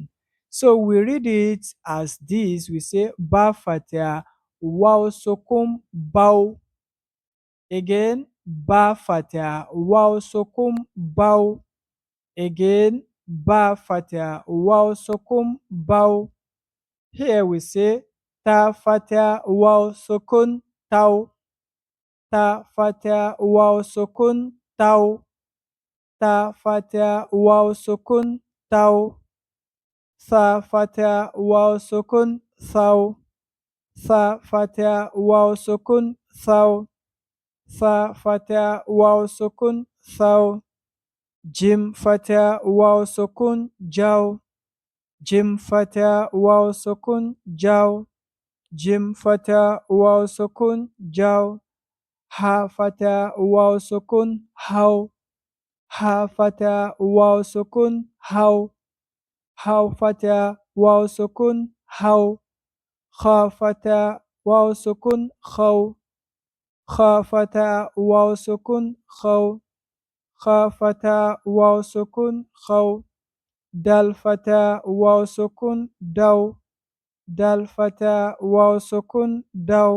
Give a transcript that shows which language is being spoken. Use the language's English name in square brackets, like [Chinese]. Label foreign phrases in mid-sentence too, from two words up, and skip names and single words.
[English] So we read it as this: we say [Arabic] ب فتحة واو سكون بو. Again, ب فتحة واو سكون بو. Again, ب فتحة واو سكون بو. [English] Here we say [Arabic] ت فتحة واو سكون تو. ت فتحة واو سكون تو. ت فتحة واو سكون تو. ث فتحة واو سكون ثو. ث فتحة واو سكون ثو. ث فتحة واو سكون ثو. ج فتحة واو سكون جو. ج فتحة واو سكون جو. ج فتحة واو سكون جو. ح فتحة واو سكون حو. ح فتحة واو سكون حو. ح فتحة واو سكون حو. خ فتحة واو سكون خو. خ فتحة واو سكون خو. خ فتحة واو سكون خو. د فتحة واو سكون دو. د فتحة واو سكون دو.